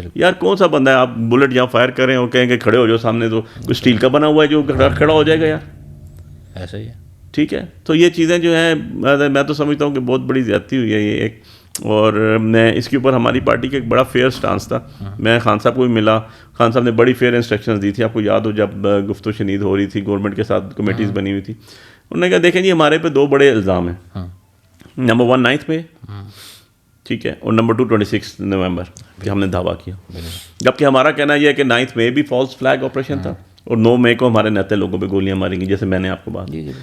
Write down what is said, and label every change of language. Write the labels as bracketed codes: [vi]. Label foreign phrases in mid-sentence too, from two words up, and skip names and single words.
[ur] یار کون سا بندہ ہے آپ بلٹ جہاں فائر کریں اور کہیں کہ کھڑے ہو جاؤ سامنے, تو کوئی اسٹیل کا بنا ہوا ہے جو کھڑا ہو جائے گا یار, ایسا ہی ہے. ٹھیک ہے. تو یہ چیزیں جو ہیں میں تو سمجھتا ہوں کہ بہت بڑی زیادتی ہوئی ہے یہ ایک. اور میں اس کے اوپر ہماری پارٹی کا ایک بڑا [en] fair stance [ur] تھا. میں خان صاحب کو بھی ملا, خان صاحب نے بڑی [en] fair instructions [ur] دی تھی. آپ کو یاد ہو جب گفت و شنید ہو رہی تھی, گورنمنٹ کے ساتھ کمیٹیز بنی ہوئی تھی, انہوں نے کہا دیکھیں جی ہمارے پہ 2 بڑے الزام ہیں. نمبر 1 9 میں, ٹھیک ہے, اور نمبر 2 26 نومبر کہ ہم نے دعویٰ کیا. جبکہ ہمارا کہنا یہ ہے کہ 9 میں بھی [en] false flag operation [ur] تھا, اور 9 مئی کو ہمارے نہتے لوگوں پہ گولیاں ماری گئیں, جیسے میں نے آپ کو بات کی.